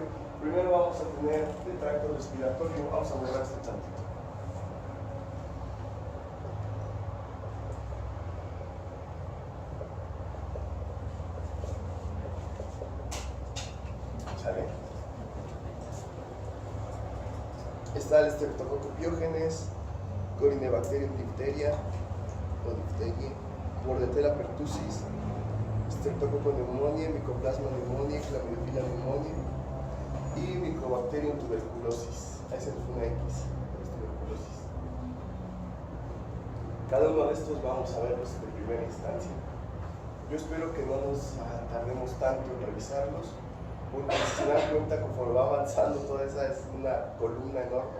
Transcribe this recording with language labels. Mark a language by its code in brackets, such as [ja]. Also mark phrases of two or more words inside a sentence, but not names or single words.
[es] Primero vamos a tener el tracto respiratorio, vamos a borrar este tantito. ¿Sale? Está el Streptococcus pyogenes, Corynebacterium diphtheria o diphtheria, Bordetella pertussis, Streptococcus pneumoniae, Mycoplasma pneumoniae, Chlamydophila pneumoniae y Mycobacterium tuberculosis. Ahí se nos fue una X, tuberculosis. Cada uno de estos vamos a verlos de primera instancia. Yo espero que no nos tardemos tanto en revisarlos, porque si se dan cuenta, conforme va avanzando toda esa es una columna enorme.